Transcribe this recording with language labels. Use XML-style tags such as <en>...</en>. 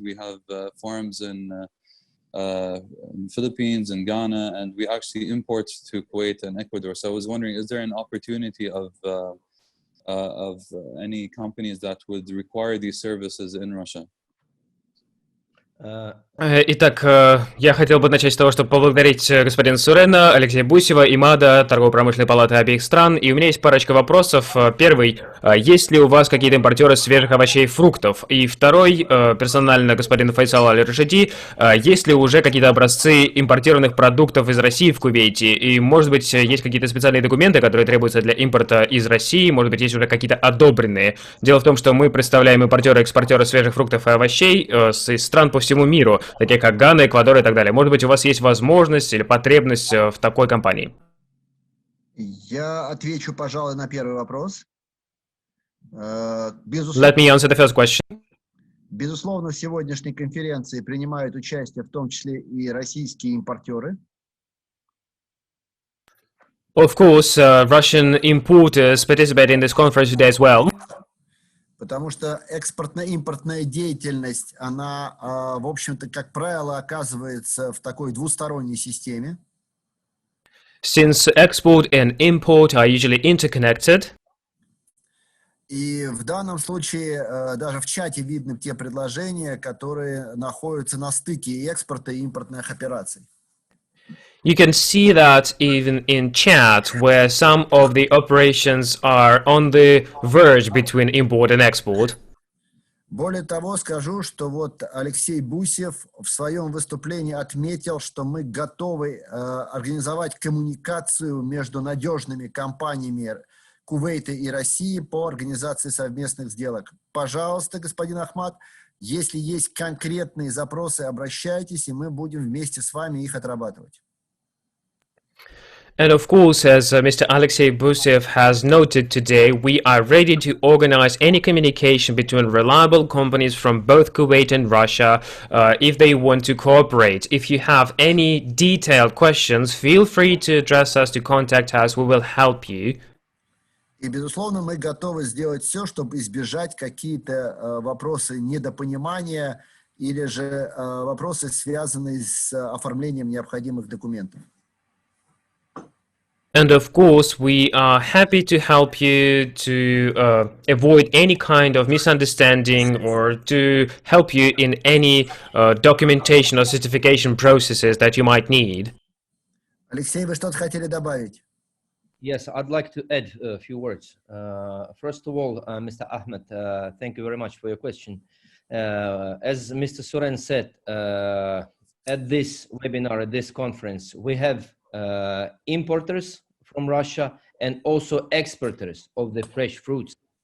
<en>We have farms in Philippines and Ghana, and we actually import to Kuwait and Ecuador. So I was wondering, is there an opportunity of any companies that would require these services in Russia?</en> <ru>Итак, я хотел бы начать с того, чтобы поблагодарить господина Сурена, Алексея Бусева, Имада, торгово-промышленной палаты обеих стран. И у меня есть парочка вопросов. Первый, есть ли у вас какие-то импортеры свежих овощей и фруктов? И второй, персонально господину Файсалу Аль-Рашиди, есть ли уже какие-то образцы импортированных продуктов из России в Кувейте? И, может быть, есть какие-то специальные документы, которые требуются для импорта из России? Может быть, есть уже какие-то одобренные? Дело в том, что мы представляем импортера и экспортера свежих фруктов и овощей из стран по всему миру, такие как Гана, Эквадор и так далее. Может быть, у вас есть возможность или потребность в такой компании? Я отвечу, пожалуй, на первый вопрос.</ru> <en>Let me answer the first question.</en> <ru>Безусловно, в сегодняшней конференции принимают участие в том числе и российские импортеры.</ru> <en>Of course, Russian importers participate in this conference today as well.</en> <ru>Потому что экспортно-импортная деятельность, она, в общем-то, как правило, оказывается в такой двусторонней системе.</ru> <en>Since export and import are usually interconnected.</en> <ru>И в данном случае даже в чате видны те предложения, которые находятся на стыке и экспорта, и импортных операций.</ru> <en>You can see that even in chat, where some of the operations are on the verge between import and export.</en> <ru>Более того, скажу, что вот Алексей Бусев в своем выступлении отметил, что мы готовы организовать коммуникацию между надежными компаниями Кувейта и России по организации совместных сделок. Пожалуйста, господин Ахмад, если есть конкретные запросы, обращайтесь, и мы будем вместе с вами их отрабатывать.</ru> <en>And of course, as Mr. Alexei Busev has noted today, we are ready to organize any communication between reliable companies from both Kuwait and Russia if they want to cooperate. If you have any detailed questions, feel free to address us, to contact us, we will help you.</en> <ru>И, безусловно, мы готовы сделать все, чтобы избежать какие-то вопросы недопонимания или же вопросы, связанные с оформлением необходимых документов.</ru> <en>And of course, we are happy to help you to avoid any kind of misunderstanding or to help you in any documentation or certification processes that you might need.</en> <ru>Алексей, вы что-то хотели добавить?</ru> <en>Yes, I'd like to add a few words. First of all, Mr. Ahmed, thank you very much for your question. As Mr. Suren said, at this webinar, at this conference, we have importers from Russia and also exporters of the fresh fruits.</en>